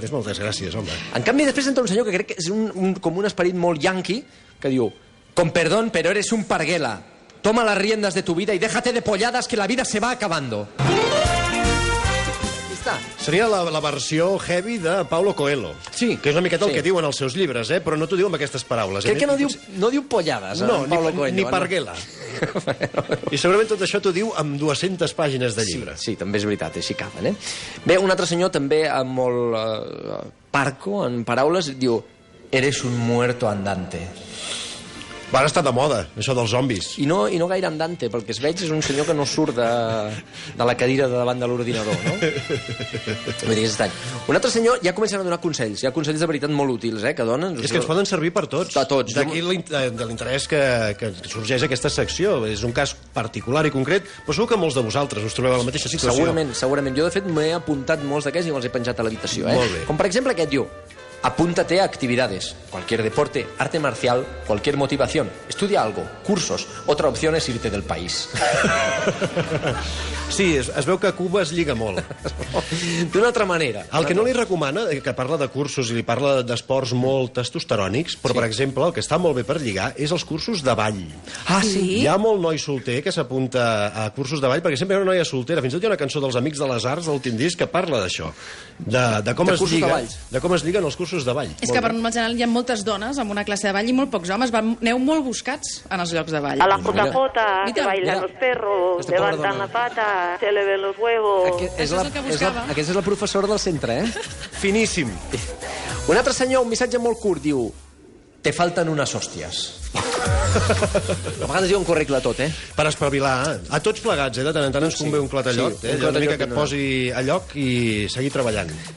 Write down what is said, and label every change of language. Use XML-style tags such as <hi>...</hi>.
<ca>Dius, moltes gràcies, home. En canvi, després entra un senyor que crec que és com un esperit molt yanqui, que diu,</ca> <es>con perdón, pero eres un parguela. Toma las riendas de tu vida y déjate de polladas que la vida se va acabando.</es> <ca>Seria la versió heavy de Paulo Coelho. Sí. Que és una miqueta el que diuen els seus llibres, però no t'ho diu amb aquestes paraules. Crec que no diu pollades, Paulo Coelho. Ni parguela. I segurament tot això t'ho diu amb 200 pàgines de llibre. Sí, també és veritat, així acaben, Bé, un altre senyor també amb molt parco, en paraules, diu,</ca> <es>eres un muerto andante.</es> <ca>Ara està de moda, això dels zombis. I no gaire andante, pel que es veig és un senyor que no surt de la cadira de davant de l'ordinador, no? Vull dir, és estrany. Un altre senyor ja comencen a donar consells, hi ha consells de veritat molt útils, que donen... És que ens poden servir per tots. A tots. D'aquí de l'interès que sorgeix aquesta secció. És un cas particular i concret, però segur que molts de vosaltres us trobeu a la mateixa situació. Segurament. Jo, de fet, m'he apuntat molts d'aquests i me'ls he penjat a l'habitació, Molt bé. Com, per exemple, aquest diu...</ca> <es>Apúntate a actividades, cualquier deporte, arte marcial, cualquier motivación. Estudia algo, cursos. Otra opción es irte del país.</es> <ca>Sí, es veu que Cuba es lliga molt. D'una altra manera. El que no li recomana, que parla de cursos i li parla d'esports molt testosterònics, però, per exemple, el que està molt bé per lligar és els cursos de ball. Ah, sí? Hi ha molt noi solter que s'apunta a cursos de ball, perquè sempre hi ha una noia soltera. Fins i tot hi ha una cançó dels Amics de les Arts, de l'últim disc, que parla d'això. De com es lliguen els cursos de ball. És que per normal general hi ha moltes dones amb una classe de ball i molt pocs homes. Aneu molt buscats en els llocs de ball. A la JJ, que Mira,</ca> <es>bailan los perros, levantan la pata, se le ven los huevos.</es> <ca>Això és el que buscava. Aquesta és la professora del centre, eh? Finíssim. Un altre senyor, un missatge molt curt, diu: te falten unes hòsties. A vegades diuen correcte tot, eh? Per espavilar. A tots plegats, de tant en tant ens convé un clatallot, sí, un una mica clatallot que et posi a lloc i seguir treballant.</ca>